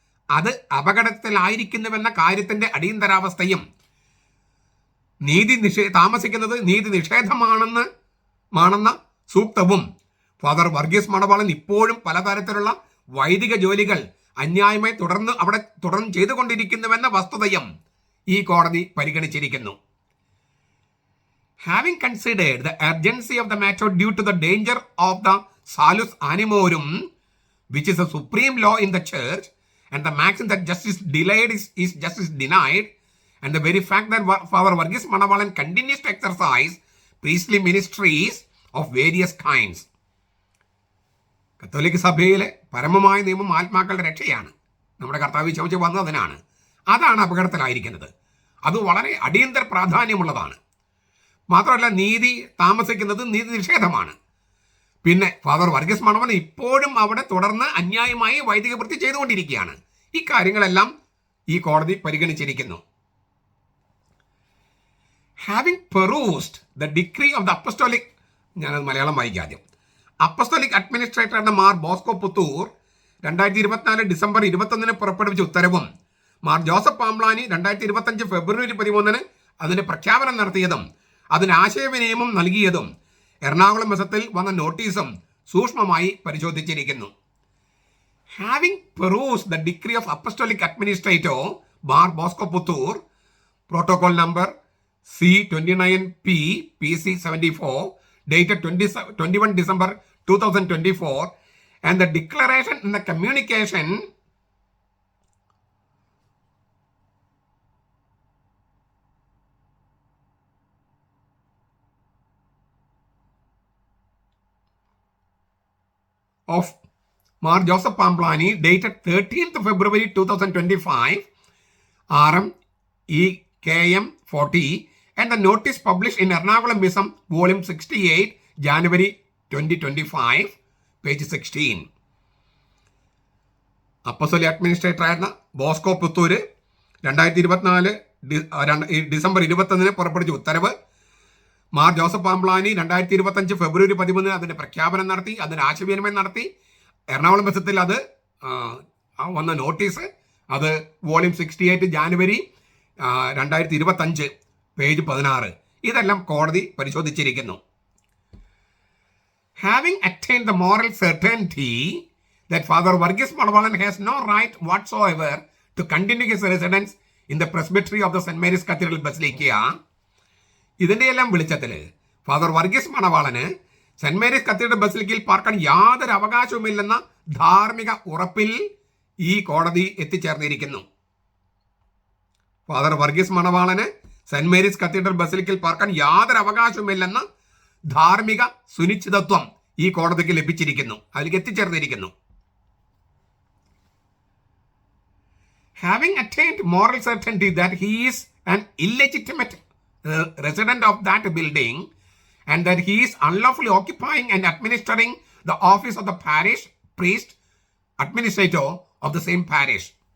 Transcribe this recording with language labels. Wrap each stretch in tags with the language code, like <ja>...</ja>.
<ml>അത് അപകടത്തിലായിരിക്കുന്നുവെന്ന കാര്യത്തിന്റെ അടിയന്തരാവസ്ഥയും താമസിക്കുന്നത് നീതി നിഷേധമാണെന്ന സൂക്തവും ഫാദർ വർഗീസ് മണവാളൻ ഇപ്പോഴും പലതരത്തിലുള്ള വൈദിക ജോലികൾ അന്യായമായി തുടർന്ന് ചെയ്തുകൊണ്ടിരിക്കുന്നുവെന്ന വസ്തുതയും ഈ കോടതി പരിഗണിച്ചിരിക്കുന്നു.</ml> <en>Having considered the urgency of the matter due to the danger of the salus animorum, which is a supreme law in the church, and the maxim that justice delayed is justice denied, and the very fact that Father Varghese Manavalan continues to exercise priestly ministries of various kinds.</en> <ml>കത്തോലിക്ക സഭയിലെ പരമമായ നിയമം ആത്മാക്കളുടെ രക്ഷയാണ്. നമ്മുടെ കർത്താവ് ചോദിച്ചു വന്നത് അതിനാണ്. അതാണ് അപകടത്തിലായിരിക്കുന്നത്. അത് വളരെ അടിയന്തര പ്രാധാന്യമുള്ളതാണ്. മാത്രമല്ല, നീതി താമസിക്കുന്നത് നീതി നിഷേധമാണ്. പിന്നെ ഫാദർ വർഗീസ് മണവാളൻ ഇപ്പോഴും അവിടെ തുടർന്ന് അന്യായമായി വൈദിക വൃത്തി ചെയ്തുകൊണ്ടിരിക്കുകയാണ്. ഈ കാര്യങ്ങളെല്ലാം ഈ കോടതി പരിഗണിച്ചിരിക്കുന്നു.</ml> <en>Having perused the decree of the apostolic,</en> <ml>ഞാനത് മലയാളം വായിക്കാം ആദ്യം. Apostolic administrator Mar Bosco Puthur 2024 December 21 പുറപ്പെടുവിച്ച ഉത്തരവും മാർ ജോസഫ് പാംബ്ലാനി 2025 ഫെബ്രുവരി 13 അതിന് പ്രഖ്യാപനം നടത്തിയതും അതിന് ആശയവിനിയമം നൽകിയതും എറണാകുളം ബസത്തിൽ വന്ന നോട്ടീസും സൂക്ഷ്മമായി പരിശോധിച്ചിരിക്കുന്നു.</ml> <en>Having perused the decree of apostolic administrator Mar Bosco Puthur, protocol number C29P PC74 dated 21 December 2024, and the declaration in the communication of Mar Joseph Pamblani dated 13th February 2025 RM EKM 40, and the notice published in Ernakulam Misam volume 68 January 2025 page 16.</en> <ml>അപ്പസോലി administrator ആയിരുന്ന Bosco Puthur 2024 December 21 പുറപ്പെടുവിച്ച ഉത്തരവ്. Mar Joseph Pamplany 2025 ഫെബ്രുവരി 13 അതിന്റെ പ്രഖ്യാപനം നടത്തി, അതിന് ആശയവിനിമയം നടത്തി. എറണാകുളം ബസത്തിൽ അത് വന്ന നോട്ടീസ്, അത് വോളിയം 68 ജാനുവരി 2025 പേജ് 16. ഇതെല്ലാം കോടതി പരിശോധിച്ചിരിക്കുന്നു.</ml> <en>Having attained the moral certainty that Father Varghese Manavalan has no right whatsoever to continue his residence in the presbytery of the St.</en> <ml>Mary's Cathedral Basilica, ഇതിൻ്റെ എല്ലാം വെളിച്ചത്തിൽ father Varghese മണവാളന് saint Mary's cathedral ബസിലിക്കയിൽ പാർക്കാൻ യാതൊരു അവകാശവുമില്ലെന്ന ധാർമ്മിക ഉറപ്പിൽ ഈ കോടതി എത്തിച്ചേർന്നിരിക്കുന്നു. Father Varghese മണവാളന് saint Mary's cathedral ബസിലിക്കയിൽ പാർക്കാൻ യാതൊരു അവകാശവുമില്ലെന്ന ധാർമ്മിക സുനിശ്ചിതത്വം ഈ കോടതിക്ക് ലഭിച്ചിരിക്കുന്നു, അതിലേക്ക് എത്തിച്ചേർന്നിരിക്കുന്നു.</ml> <en>Having attained moral certainty that he is an illegitimate resident of that building and that he is unlawfully occupying and administering the office of the parish priest administrator of the same parish.</en>